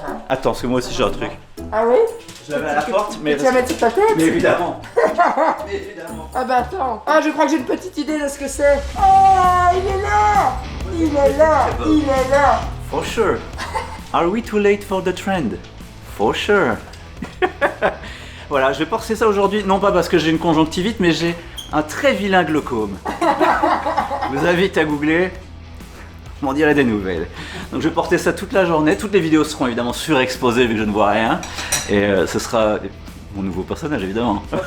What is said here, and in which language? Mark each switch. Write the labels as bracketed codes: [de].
[fr] Attends, parce que moi aussi j'ai un truc. Ah oui? Je l'avais à la porte, mais... Tu vas mettre sur ta tête? Mais évidemment. Mais évidemment. Ah bah attends. Ah, je crois que j'ai une petite idée de ce que c'est. Oh, il est là! Il est là! Il est là! [en] For sure. Are we too late for the trend? For sure. [fr] Voilà, je vais porter ça aujourd'hui, non pas parce que j'ai une conjonctivite, mais j'ai un très vilain glaucome. Je vous invite à googler, m'en direz des nouvelles. Donc je vais porter ça toute la journée, toutes les vidéos seront évidemment surexposées vu que je ne vois rien. Et ce sera mon nouveau personnage évidemment.